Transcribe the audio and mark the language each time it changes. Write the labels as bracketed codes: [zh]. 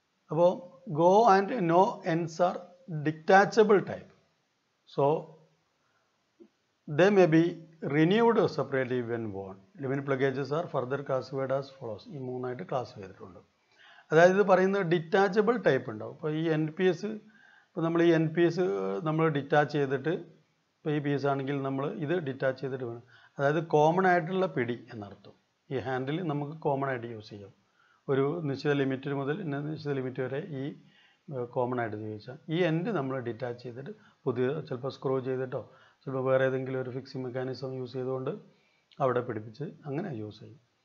[en] അപ്പോൾ go and no ends are detachable type. So they may be renewed separately when worn. Limit plug gauges are further classified as follows. [ml] ഈ 3 ആയിട്ട് classify ചെയ്തിട്ടുണ്ട്. അതായത് ഇത് പറയുന്നത് detachable type ഉണ്ടാവും. ഇപ്പോൾ ഈ NPS, ഇപ്പോൾ നമ്മൾ ഈ NPS നമ്മൾ ഡിറ്റാച്ച് ചെയ്തിട്ട്, ഇപ്പോൾ ഈ പീസ് ആണെങ്കിൽ നമ്മൾ ഇത് ഡിറ്റാച്ച് ചെയ്തിട്ട് വേണം. അതായത് കോമൺ ആയിട്ടുള്ള പിടി എന്നർത്ഥം. ഈ ഹാൻഡിൽ നമുക്ക് കോമൺ ആയിട്ട് യൂസ് ചെയ്യാം. ഒരു നിശ്ചിത ലിമിറ്റ് മുതൽ നിശ്ചിത ലിമിറ്റ് വരെ ഈ കോമൺ ആയിട്ട് ഉപയോഗിച്ചാൽ ഈ എൻഡ് നമ്മൾ ഡിറ്റാച്ച് ചെയ്തിട്ട് പുതിയ ചിലപ്പോൾ സ്ക്രൂ ചെയ്തിട്ടോ ചിലപ്പോൾ വേറെ ഏതെങ്കിലും ഒരു ഫിക്സിംഗ് മെക്കാനിസം യൂസ് ചെയ്തുകൊണ്ട് അവിടെ പിടിപ്പിച്ച് അങ്ങനെ യൂസ് ചെയ്യും.